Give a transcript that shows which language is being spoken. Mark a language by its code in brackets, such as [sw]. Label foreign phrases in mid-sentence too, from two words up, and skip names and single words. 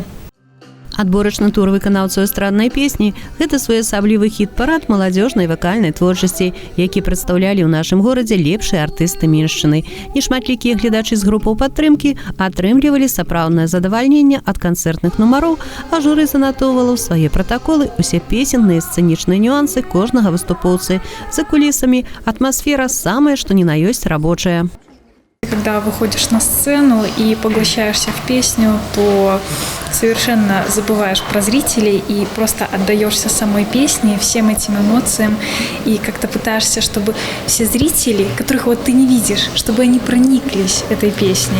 [be] Адборачны тур выканаўцаў эстраднай песні – гэта своеасаблівы хіт-парад маладзёжнай вакальнай творчасці, які прадстаўлялі ў нашым горадзе лепшыя артысты Меншчыны. Нешматлікія гледачы з групаў падтрымкі атрымлівалі сапраўднае задавальненне ад канцэртных нумароў, а журы занатоўвала ў свае пратаколы усе песенныя сцэнічныя нюансы кожнага выступоўцы. За кулісамі атмасфера самая, што ні на ёсць рабочая. [ru] Когда выходишь на сцену и поглощаешься в песню, то совершенно забываешь про зрителей и просто отдаешься самой песне, всем этим эмоциям, и как-то пытаешься, чтобы все зрители, которых вот ты не видишь, чтобы они прониклись этой песней.